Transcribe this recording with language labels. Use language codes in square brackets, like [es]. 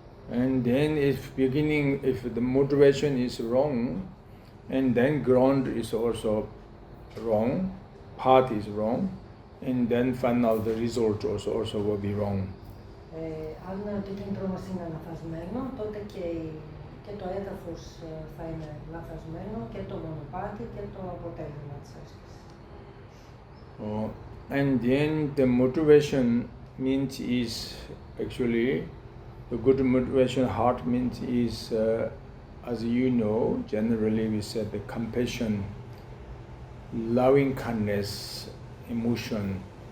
[en] And then if the motivation is wrong, and then ground is also wrong, path is wrong, and then final the result also will be wrong. [el] Αν το κίνητρο μας είναι λαθασμένο, τότε και το έδαφος θα είναι λαθασμένο και το μονοπάτι και το αποτέλεσμα της άσκησης. [en] And then the motivation means is actually the good motivation heart means is as you know, generally we said the compassion, loving kindness, emotion.